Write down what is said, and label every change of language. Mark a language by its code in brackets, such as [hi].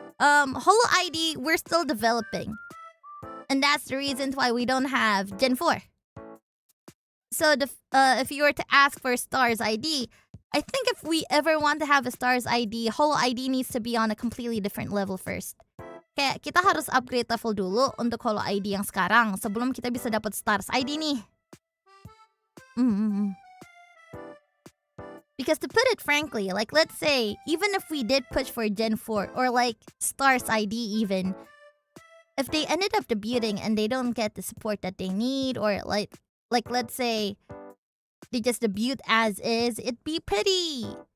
[en] Hololive, we're still developing. And that's the reason why we don't have Gen 4. So if you were to ask for Stars ID, I think if we ever want to have a Stars ID, Hololive needs to be on a completely different level first. [id] Kayak kita harus upgrade level dulu untuk Hololive yang sekarang sebelum kita bisa dapat Stars ID nih. [en] Because to put it frankly, like let's say, even if we did push for Gen 4 or like Stars ID even, if they ended up debuting and they don't get the support that they need, or like let's say they just debut as is, it'd be pretty...